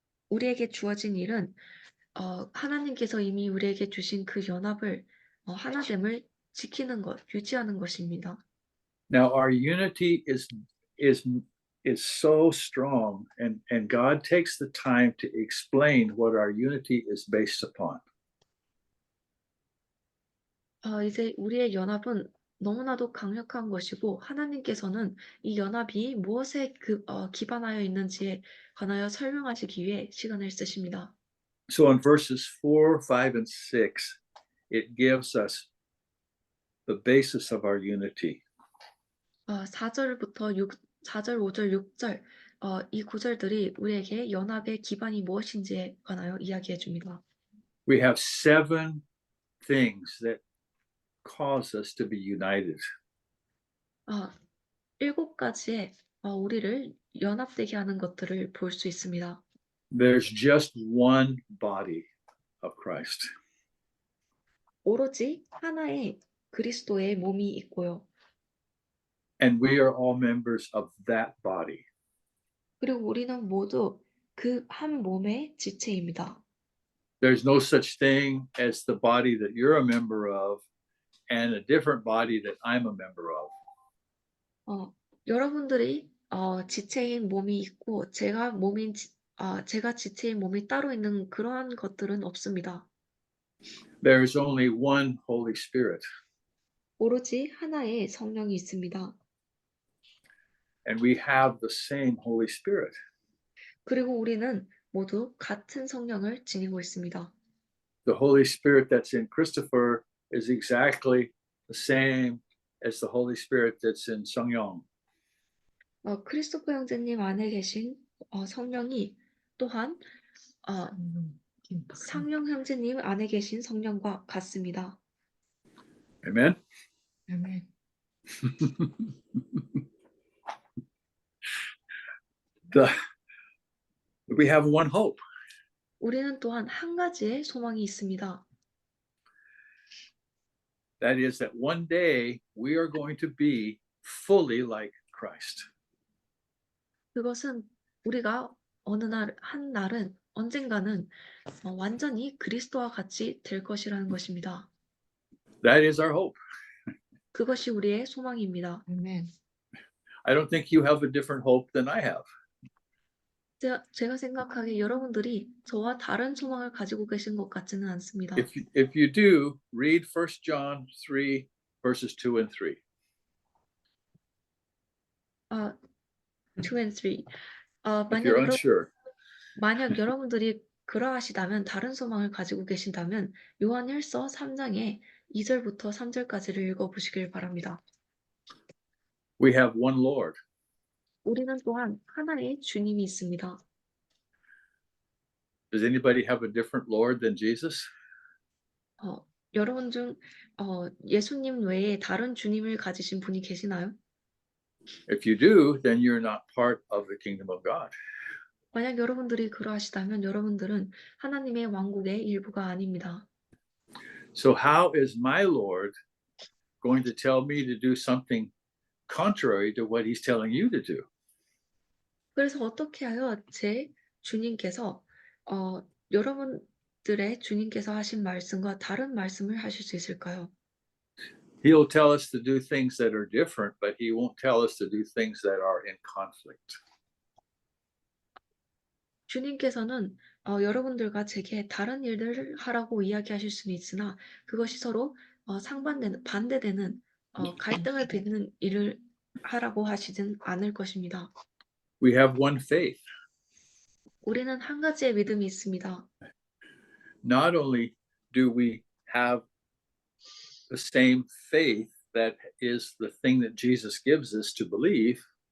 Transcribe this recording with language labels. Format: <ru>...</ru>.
<ko>우리에게 주어진 일은 하나님께서 이미 우리에게 주신 그 연합을 하나됨을 지키는 것, 유지하는 것입니다.</ko> <en>Now our unity is so strong, and God takes the time to explain what our unity is based upon.</en> <ko>이제 우리의 연합은 너무나도 강력한 것이고 하나님께서는 이 연합이 무엇에 기반하여 있는지에 관하여 설명하시기 위해 시간을 쓰십니다.</ko> <en>So in verses 4, 5, and 6, it gives us the basis of our unity.</en> <ko>4절, 5절, 6절 이 구절들이 우리에게 연합의 기반이 무엇인지에 관하여 이야기해 줍니다.</ko> <en>We have 7 things that cause us to be united.</en> <ko>7가지의 우리를 연합되게 하는 것들을 볼 수 있습니다.</ko> <en>There's just one body of Christ.</en> <ko>오로지 하나의 그리스도의 몸이 있고요.</ko> <en>And we are all members of that body.</en> <ko>그리고 우리는 모두 그 한 몸의 지체입니다.</ko> <en>There's no such thing as the body that you're a member of and a different body that I'm a member of.</en> <ko>여러분들이 지체인 몸이 있고 제가 지체인 몸이 따로 있는 그러한 것들은 없습니다.</ko> <en>There is only one Holy Spirit,</en> <ko>오로지 하나의 성령이 있습니다.</ko> <en>and we have the same Holy Spirit.</en> <ko>그리고 우리는 모두 같은 성령을 지니고 있습니다.</ko> <en>The Holy Spirit that's in Christopher is exactly the same as the Holy Spirit that's in Sungyeong.</en> <ko>크리스토퍼 형제님 안에 계신 성령이 또한 상용 형제님 안에 계신 성령과 같습니다.</ko> <en>Amen?</en> <ko>아멘.</ko> <en>We have one hope.</en> <ko>우리는 또한 한 가지의 소망이 있습니다.</ko> <en>That is that one day we are going to be fully like Christ.</en> <ko>그것은 우리가 한 날은 언젠가는 완전히 그리스도와 같이 될 것이라는 것입니다.</ko> <en>That is our hope.</en> <ko>그것이 우리의 소망입니다. 아멘.</ko> <en>I don't think you have a different hope than I have.</en> <ko>제가 생각하기에 여러분들이 저와 다른 소망을 가지고 계신 것 같지는 않습니다.</ko> <en>If you do, read 1 John 3, verses 2 and 3. 2 and 3. If you're unsure.</en> <ko>만약 여러분들이 그러하시다면 다른 소망을 가지고 계신다면 요한일서 3장의 2절부터 3절까지를 읽어보시길 바랍니다.</ko> <en>We have one Lord.</en> <ko>우리는 또한 하나의 주님이 있습니다.</ko> <en>Does anybody have a different Lord than Jesus?</en> <ko>여러분 중 예수님 외에 다른 주님을 가지신 분이 계시나요?</ko> <en>If you do, then you're not part of the kingdom of God.</en> <ko>만약 여러분들이 그러하시다면 여러분들은 하나님의 왕국의 일부가 아닙니다.</ko> <en>So how is my Lord going to tell me to do something contrary to what he's telling you to do?</en> <ko>그래서 어떻게 하여 제 주님께서 여러분들의 주님께서 하신 말씀과 다른 말씀을 하실 수 있을까요?</ko> <en>He'll tell us to do things that are different, but he won't tell us to do things that are in conflict.</en> <ko>주님께서는 여러분들과 제게 다른 일들을 하라고 이야기하실 수는 있으나 그것이 서로 반대되는 갈등을 빚는 일을 하라고 하시진 않을 것입니다.</ko> <en>We have one faith.</en> <ko>우리는 한 가지의 믿음이 있습니다.</ko> <en>Not only do we have the same faith that is the thing that Jesus gives us to believe,</en>